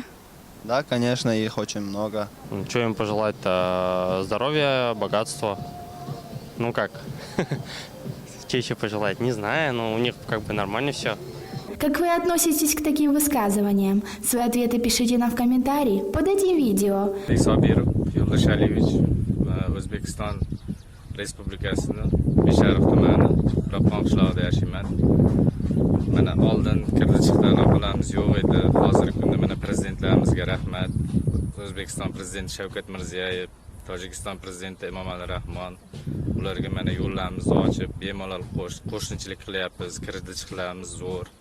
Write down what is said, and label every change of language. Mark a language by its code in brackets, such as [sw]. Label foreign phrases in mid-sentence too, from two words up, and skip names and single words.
[ru] Да, конечно, их очень много. Что им пожелать-то? Здоровья, богатства. Ну как? Что еще пожелать? Не знаю, но у них как бы нормально все. Как вы относитесь к таким высказываниям? Свои ответы пишите нам в комментарии под этим видео. [uz] Sobir Yo'ldoshaliyevich O'zbekiston Respublikasining Besharif tumani Ropqon qishlog'ida yashayman. Mana oldin kirdi chiqdi aloqalarimiz yo'q edi. Hozirgi kunda mana prezidentlarimizga rahmat. O'zbekiston prezidenti Shavkat Mirziyoyev, Tojikiston prezidenti Emomali Rahmon ularga mana yo'llarimizni ochib, bemalol qo'shnichilik qilyapmiz, kirdi chiqlarimiz zo'r.